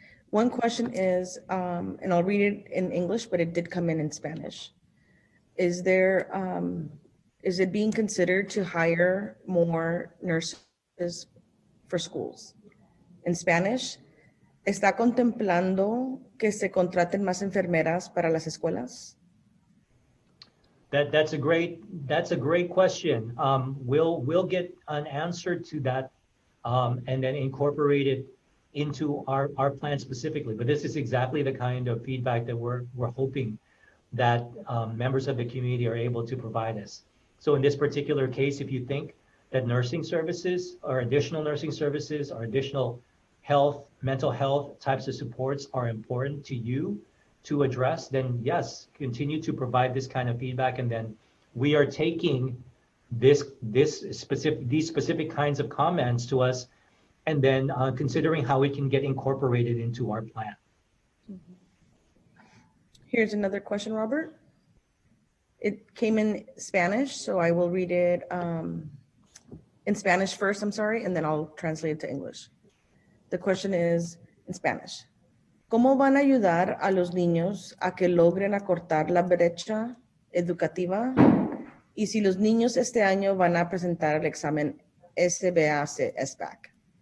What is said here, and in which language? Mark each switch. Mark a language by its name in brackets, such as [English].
[English] One question is, and I'll read it in English, but it did come in Spanish. Is it being considered to hire more nurses for schools? In Spanish, [Spanish] ¿está contemplando que se contraten más enfermeras para las escuelas? [English] That's a great question. We'll get an answer to that and then incorporate it into our plan specifically. But this is exactly the kind of feedback that we're hoping that members of the community are able to provide us. So in this particular case, if you think that nursing services or additional nursing services or additional mental health types of supports are important to you to address, then yes, continue to provide this kind of feedback. And then we are taking these specific kinds of comments to us and then considering how it can get incorporated into our plan. Here's another question, Robert. It came in Spanish, so I will read it in Spanish first, I'm sorry, and then I'll translate it to English. The question is in Spanish. [Spanish] ¿Cómo van a ayudar a los niños a que logren acortar la brecha educativa? Y si los niños este año van a presentar el examen SBAC.